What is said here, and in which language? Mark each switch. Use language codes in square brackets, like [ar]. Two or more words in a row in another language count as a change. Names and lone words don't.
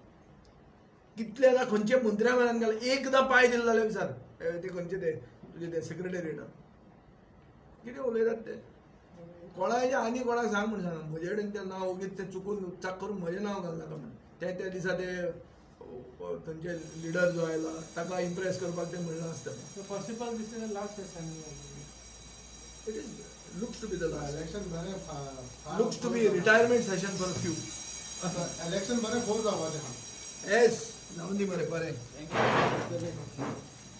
[kok] कितल्या जाणां खंयचे मंत्र्या म्हऱ्यान गेला. एकदां पांय दिले जाल्यार विचार ते खंयचे ते तुजे ते सेक्रेटरिएटान कितें उलयतात ते. कोणाचें आनी कोणाक सांग म्हण सांग. म्हजे कडेन तें नांव ओगीच तें चुकून चाक करून म्हजें नांव घालनाका म्हण. त्या दिसा ते थंयचे लिडर जो आयला ताका इम्प्रेस करपाक तें म्हणलें आसतलें. [en] Possible this is the last session. It is looks to be the last. [kok] इलेक्शन बरें [en] Looks to be a retirement session for a few. [kok] इलेक्शन बरें फोर जावपाचें आहा. Yes, जाऊन दी मरे बरें.